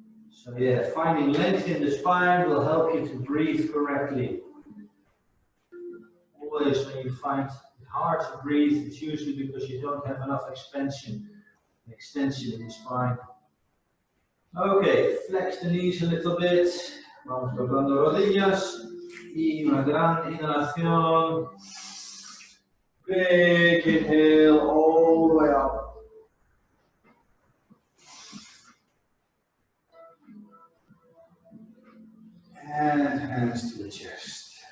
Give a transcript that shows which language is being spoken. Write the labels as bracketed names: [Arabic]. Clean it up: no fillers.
[English] So yeah, finding length in the spine will help you to breathe correctly. Always when you find it hard to breathe, it's usually because you don't have enough extension in the spine. Okay, flex the knees a little bit. [Spanish] Vamos doblando rodillas. Y una gran inhalación. [English] Big inhale all the way up. And hands to the chest.